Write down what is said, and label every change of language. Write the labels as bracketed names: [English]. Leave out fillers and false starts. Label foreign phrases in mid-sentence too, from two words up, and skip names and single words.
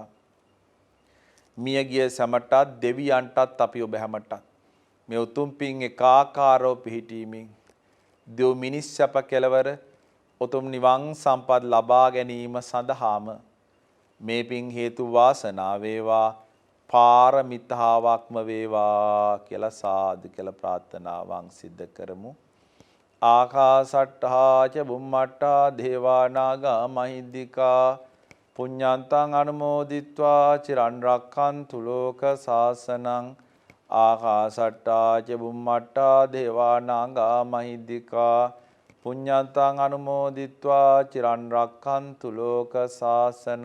[Sinhala] මියගිය සැමටත් දෙවියන්ටත් අපි ඔබ හැමටත් මේ උතුම් පින් එකාකාරව පිහිටීමෙන් දෙව් මිනිස් සැප කෙලවර උතුම් නිවන් සම්පත් ලබා ගැනීම සඳහාම මේ පින් හේතු වාසනා වේවා පාරමිතාවක්ම වේවා කියලා සාදු කියලා ප්‍රාර්ථනාවන් සිද්ධ කරමු. [Pali] ආකාසට්ඨා ච බුම්මට්ඨා දේවා නාග මහිද්దికා පුඤ්ඤන්තං අනුමෝදිත්වා චිරන් රක්ඛන්තු ලෝක සාසනං. ආකාසට්ඨා ච බුම්මට්ඨා දේවා නාග මහිද්దికා පුඤ්ඤන්තං අනුමෝදිත්වා චිරන් රක්ඛන්තු ලෝක සාසනං.